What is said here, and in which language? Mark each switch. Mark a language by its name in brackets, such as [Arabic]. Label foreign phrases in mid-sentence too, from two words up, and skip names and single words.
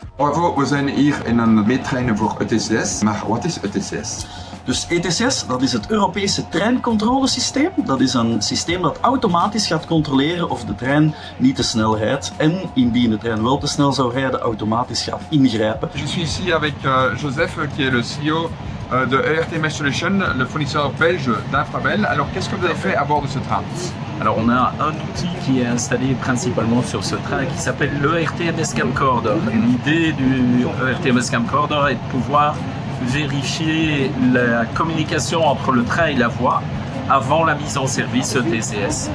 [Dutch] We zijn hier in een meettrein voor ETCS. Maar wat is ETCS? Dus ETCS, dat is het Europese treincontrolesysteem. Dat is een systeem dat automatisch gaat controleren of de trein niet te snel rijdt. En indien de trein wel te snel zou rijden, automatisch gaat ingrijpen. [French] Je suis ici avec Joseph, qui est le CEO de ERTMS Solutions, le fournisseur belge d'Infrabel. Alors, qu'est-ce que vous avez fait à bord de ce train? Alors on a un outil qui est installé principalement sur ce train qui s'appelle l'ERTMS Camcorder. L'idée du ERTMS Camcorder est de pouvoir vérifier la communication entre le train et la voie avant la mise en service ETCS.